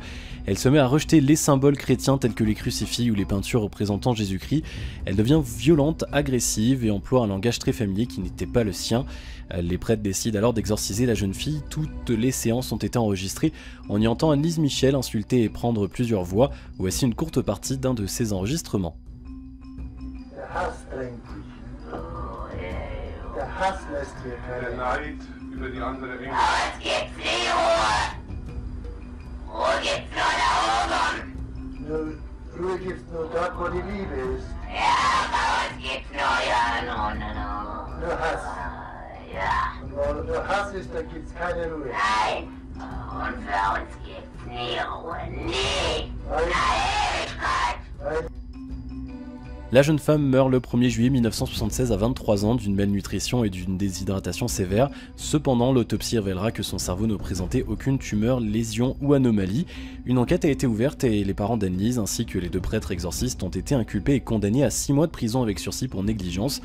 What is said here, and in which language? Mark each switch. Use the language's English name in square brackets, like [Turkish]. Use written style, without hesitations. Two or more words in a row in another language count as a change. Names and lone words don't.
[French] Elle se met à rejeter les symboles chrétiens tels que les crucifix ou les peintures représentant Jésus-Christ. Elle devient violente, agressive et emploie un langage très familier qui n'était pas le sien. Les prêtres décident alors d'exorciser la jeune fille. Toutes les séances ont été enregistrées. On y entend Anneliese Michel insulter et prendre plusieurs voix. Voici une courte partie d'un de ces enregistrements. [German] Der Neid über die andere Engel. Was gibt's die Ruhe? Ruhe gibt's nur da oben. Ruhe gibt's nur dort, wo die Liebe ist. Ja, bei uns gibt's nur ja, no. Nur Hass. Ja, Und wo nur Hass ist, da gibt's keine Ruhe. nein. Und für uns gibt's nie Ruhe. Nie. Weil, Ewigkeit. weil [French] La jeune femme meurt le 1er juillet 1976 à 23 ans d'une malnutrition et d'une déshydratation sévère. Cependant, l'autopsie révélera que son cerveau ne présentait aucune tumeur, lésion ou anomalie. Une enquête a été ouverte et les parents d'Anneliese ainsi que les deux prêtres exorcistes ont été inculpés et condamnés à 6 mois de prison avec sursis pour négligence.